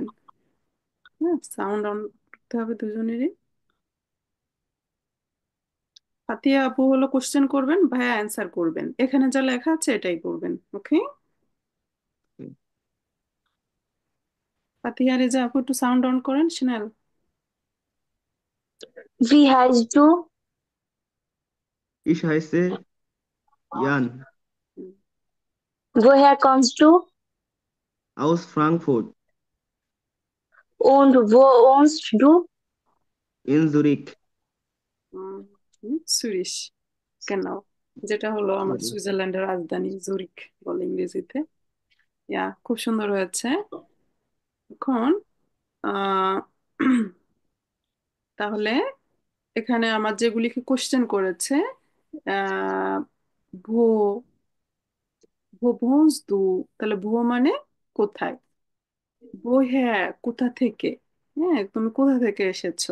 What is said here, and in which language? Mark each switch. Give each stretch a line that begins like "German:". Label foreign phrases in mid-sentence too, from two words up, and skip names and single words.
Bangla: হ্যাঁ,
English: sound on
Bangla: করতে হবে দুজনেরই। ফাতিহা আপু হলো কোশ্চেন করবেন, ভাইয়া অ্যান্সার করবেন। এখানে যা লেখা আছে এটাই করবেন, ওকে? ফাতিহা রেজা আপু একটু
English: sound on
Bangla: করেন, শিনাল।
German: Wie heißt du? Ich heiße Jan Woher kommst du? aus Frankfurt Und wo wohnst du? in Zurich.
Bangla: সুরিশ, কেন, যেটা হলো আমার
English: Sorry.
Bangla: সুইজারল্যান্ডের রাজধানী জুরিক বলে ইংরেজিতে। ইয়া, খুব সুন্দর হয়েছে। এখন আহ তাহলে এখানে আমার যেগুলিকে কোশ্চেন করেছে, আহ
German: wo wo woher du,
Bangla: তাহলে ভো মানে কোথায়, ভো হ্যাঁ কোথা থেকে, হ্যাঁ তুমি কোথা থেকে এসেছো।